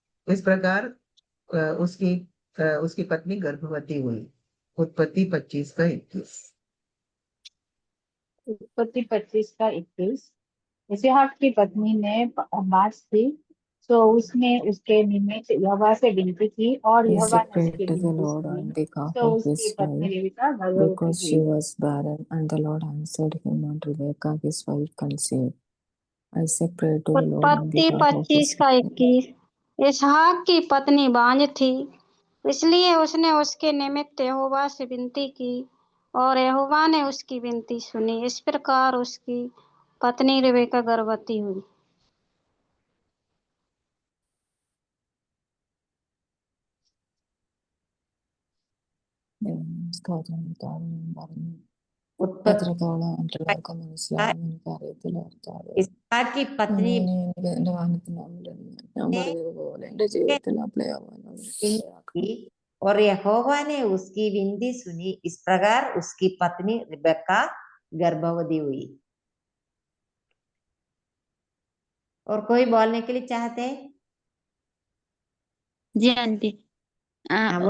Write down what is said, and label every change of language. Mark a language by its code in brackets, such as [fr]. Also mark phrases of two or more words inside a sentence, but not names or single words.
[hi] इस प्रकार उसकी पत्नी गर्भवती हुई। उत्पत्ति 25:21। उत्पत्ति 25:21। इसहाक की पत्नी ने बाँझ थी, तो उसने उसके निमित्त यहोवा से विनती की और यहोवा Isaac ने [en] prayed [hi] उसकी [en] to the [hi] विनती [en] Lord on [hi] सुनी, [en] behalf [hi] तो [en] of [hi] उसकी [en] his [hi] पत्नी [en] wife [hi] रिबका गर्भवती [en] because she [hi] हुई। [en] was barren, and the Lord answered him, and Rebekah his wife conceived. Isaac prayed to the Lord on [hi] उत्पत्ति [en] behalf of his wife. [hi] 25:21। इसहाक की पत्नी बांझ थी, इसलिए उसने उसके निमित्त यहोवा से विनती की और यहोवा ने उसकी विनती सुनी। इस प्रकार उसकी पत्नी रिबेका गर्भवती हुई। [ml] ഭദ്രകോളം മറ്റുള്ളവർക്ക് മനസ്സിലാകുന്ന കാര്യത്തിൽ [hi] इसहाक की पत्नी [ml] ഞാൻ പറഞ്ഞതുപോലെ എന്റെ ജീവിതത്തിൽ അപ്ലൈ ആവാൻ [hi] और यहोवा ने उसकी विनती सुनी। इस प्रकार उसकी पत्नी रिबेका गर्भवती हुई। और कोई बोलने के लिए चाहते हैं? जी आंटी। वो